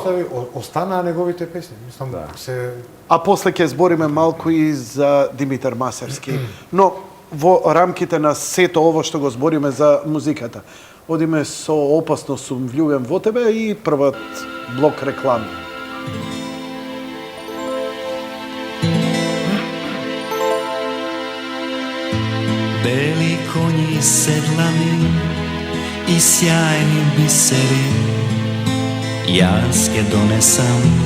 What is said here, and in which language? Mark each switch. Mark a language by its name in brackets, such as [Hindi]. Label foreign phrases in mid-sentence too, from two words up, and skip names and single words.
[Macedonian] останаа неговите песни, мислам се. А после ќе збориме малку и за Димитар Масевски. Но во рамките на сето ово што го збориме за музиката, одиме со Опасно сум влюбен во тебе и првот блок реклами. Бели коњи седлани и сјајни бисери, јаске донесам.